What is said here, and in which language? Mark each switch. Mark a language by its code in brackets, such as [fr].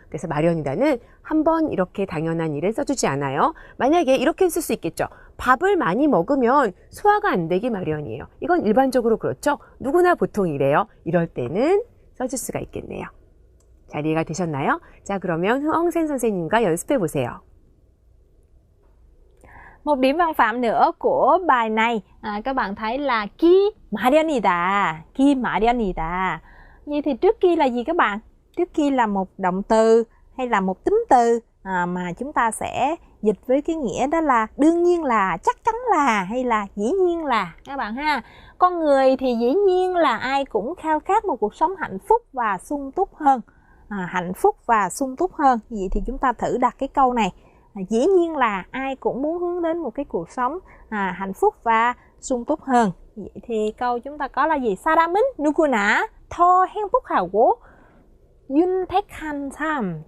[ko] 그래서 마련이다는 한 번 이렇게 당연한 일을 써주지 않아요. 만약에 이렇게 쓸 수 있겠죠. 밥을 많이 먹으면 소화가 안 되기 마련이에요. 이건 일반적으로 그렇죠. 누구나 보통 이래요. 이럴 때는 써줄 수가 있겠네요. 잘 이해가 되셨나요? 자, 그러면 허엉센 선생님과 연습해 보세요. [vi] Một điểm văn phạm nữa của bài này, các bạn thấy là 기 마련이다, 기 마련이다. Vậy thì trước kia là gì các bạn? Trước kia là một động từ hay là một tính từ mà chúng ta sẽ dịch với cái nghĩa đó là đương nhiên là, chắc chắn là hay là dĩ nhiên là các bạn ha. Con người thì dĩ nhiên là ai cũng khao khát một cuộc sống hạnh phúc và sung túc hơn. Hạnh phúc và sung túc hơn. Vậy thì chúng ta thử đặt cái câu này. Dĩ nhiên là ai cũng muốn hướng đến một cái cuộc sống hạnh phúc và sung túc hơn. Vậy thì câu chúng ta có là gì? [ko] 사람은 누구나 더 행복하고 윤택한 삶.